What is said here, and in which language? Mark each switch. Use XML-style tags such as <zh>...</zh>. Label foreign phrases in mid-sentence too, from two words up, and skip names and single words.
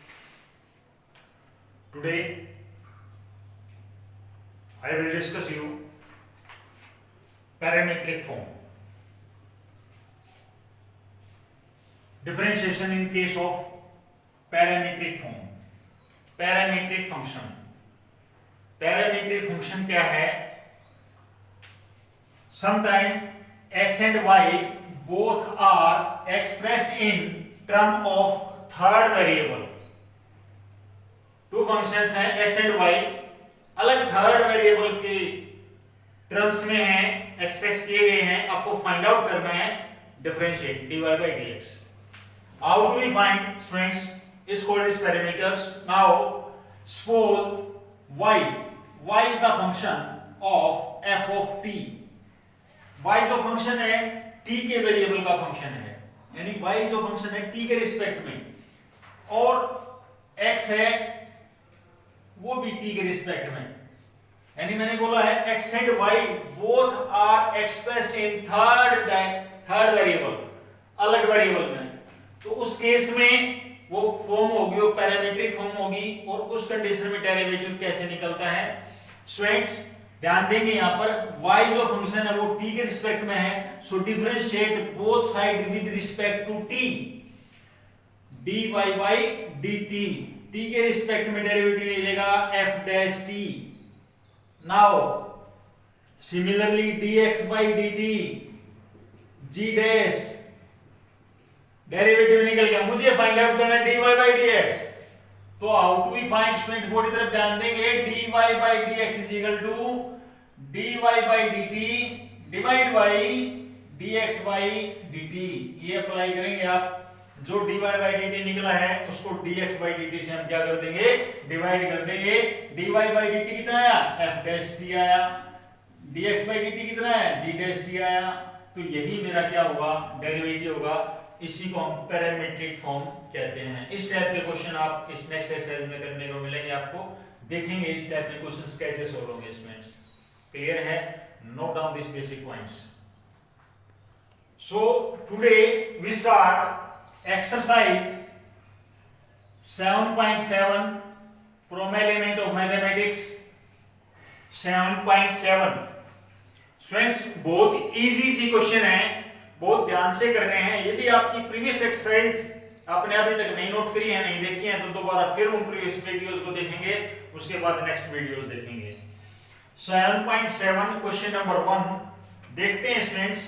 <en>Today I will discuss you parametric form. Differentiation in case of parametric form. Parametric function. Parametric function</en> <hi>क्या है?</hi> <en>Sometime x and y both are expressed in term of third variable. two functions</en> <hi>हैं</hi> <en>x and y,</en> <hi>अलग</hi> <en>third variable</en> <hi>के टर्म्स में हैं, एक्सप्रेस किए गए हैं. आपको</hi> <en>find out</en> <hi>करना है</hi> <en>differentiate dy by dx. how do we find students? is called is parameters. now suppose y is the function of f of t.</en> <hi>y जो फंक्शन है t के वेरिएबल का फंक्शन है, यानी y जो फंक्शन है t के रिस्पेक्ट में, और x है वो भी t के रिस्पेक्ट में. यानी मैंने बोला है</hi> <en>x and y both are expressed in third variable,</en> <hi>अलग वेरिएबल में. तो उस केस में वो फॉर्म होगी, वो पैरामीट्रिक फॉर्म होगी. और उस कंडीशन में डेरिवेटिव कैसे निकलता है? स्टूडेंट्स ध्यान देंगे, यहां पर y जो फंक्शन है वो t के रिस्पेक्ट में है,</hi> <en>so differentiate both side with respect to t. dy by dt,</en> <hi>t के रिस्पेक्ट में डेरिवेटिव मिलेगा</hi> <en>f dash t. now similarly dx by dt, g dash</en> <hi>डेरिवेटिव निकल गया. मुझे</hi> <en>find out</en> <hi>करना है</hi> <en>dy by dx.</en> <hi>तो</hi> <en>how to we find?</en> <hi>स्टूडेंट बोर्ड की तरफ ध्यान देंगे.</hi> <en>dy by dx is equal to dy by dt divide by dx by dt.</en> <hi>ये अप्लाई करेंगे आप. जो</hi> <en>dy by dt</en> <hi>निकला है उसको</hi> <en>dx by dt</en> <hi>से हम क्या कर देंगे? डिवाइड कर देंगे.</hi> <en>dy by dt</en> <hi>कितना आया?</hi> <en>f dash t</en> <hi>आया.</hi> <en>dx by dt</en> <hi>कितना है?</hi> <en>g dash t</en> <hi>आया. तो यही मेरा क्या होगा? डेरिवेटिव होगा. इसी को हम पैरामीट्रिक फॉर्म कहते हैं. इस टाइप के क्वेश्चन आप इस</hi> <en>next exercise</en> <hi>में करने को मिलेंगे. आपको देखेंगे इस टाइप के क्वेश्चंस कैसे सोल्व होंगे. स्टूडेंट्स क्लियर है?</hi> <en>note down this basic points. so today we start exercise 7.7 from element of mathematics 7.7.</en> <hi>स्टूडेंट्स बहुत इजी सी क्वेश्चन है, बहुत ध्यान से करने हैं. यदि आपकी</hi> <en>previous exercise</en> <hi>आपने अभी तक नहीं नोट करी है, नहीं देखी है, तो दोबारा फिर उन</hi> <en>previous videos</en> <hi>को देखेंगे, उसके बाद</hi> <en>next videos</en> <hi>देखेंगे. 7.7</hi> <en>question number 1</en> <hi>देखते हैं स्टूडेंट्स.</hi>